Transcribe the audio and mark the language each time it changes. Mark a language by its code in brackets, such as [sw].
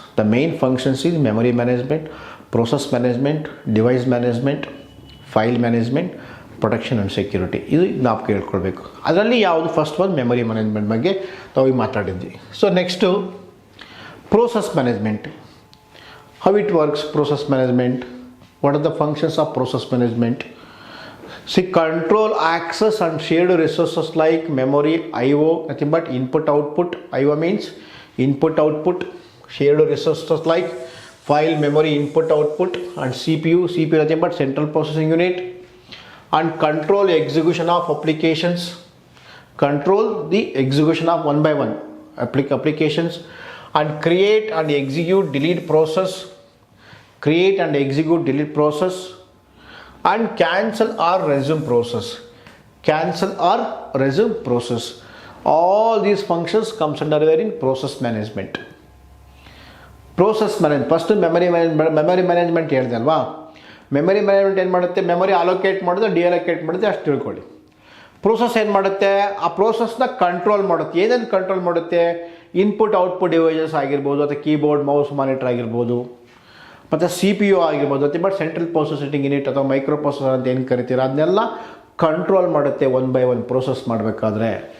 [en] The main functions is memory management, process management, device management, file management, protection and security. [kn] ಇದು ಜ್ಞಾಪಕ ಹೇಳ್ಕೊಳ್ಬೇಕು. ಅದರಲ್ಲಿ ಯಾವುದು first ಒಂದು memory management ಬಗ್ಗೆ ನಾವು ಈಗ ಮಾತಾಡಿದ್ವಿ. [en] So next process management. How it works? Process management, what are the functions of process management? See, control access and shared resources like memory, IO, nothing but input output. IO means input output. Shared resources like file, memory, input output, and CPU nothing but central processing unit. And control execution of applications, control the execution of one by one applications. And create and execute delete process, create and execute delete process, and cancel or resume process, cancel or resume process. All these functions comes under in process management. Process management, first memory management [kn] ಹೇಳಿದೆ ಅಲ್ವಾ. Memory management ಏನು ಮಾಡುತ್ತೆ, memory allocate ಮಾಡೋದು, ಡಿಅಲೋಕೇಟ್ ಮಾಡೋದು, ಅಷ್ಟು ತಿಳ್ಕೊಳ್ಳಿ. Process ಏನು ಮಾಡುತ್ತೆ, ಆ ಪ್ರೋಸೆಸ್ನ ಕಂಟ್ರೋಲ್ ಮಾಡುತ್ತೆ. ಏನೇನು ಕಂಟ್ರೋಲ್ ಮಾಡುತ್ತೆ? ಇನ್ಪುಟ್ ಔಟ್ಪುಟ್ ಡಿವೈಸಸ್ ಆಗಿರ್ಬೋದು, ಅಥವಾ ಕೀಬೋರ್ಡ್, ಮೌಸ್, ಮಾನಿಟರ್ ಆಗಿರ್ಬೋದು, ಮತ್ತು CPU ಆಗಿರ್ಬೋದು, ಬಟ್ ಸೆಂಟ್ರಲ್ ಪ್ರೊಸೆಸಿಂಗ್ ಯೂನಿಟ್ ಅಥವಾ ಮೈಕ್ರೋ ಪ್ರೊಸೆಸರ್ ಅಂತ ಏನು ಕರಿತೀರ ಅದನ್ನೆಲ್ಲ ಕಂಟ್ರೋಲ್ ಮಾಡುತ್ತೆ ಒನ್ ಬೈ ಒನ್ ಪ್ರೋಸೆಸ್ ಮಾಡಬೇಕಾದ್ರೆ.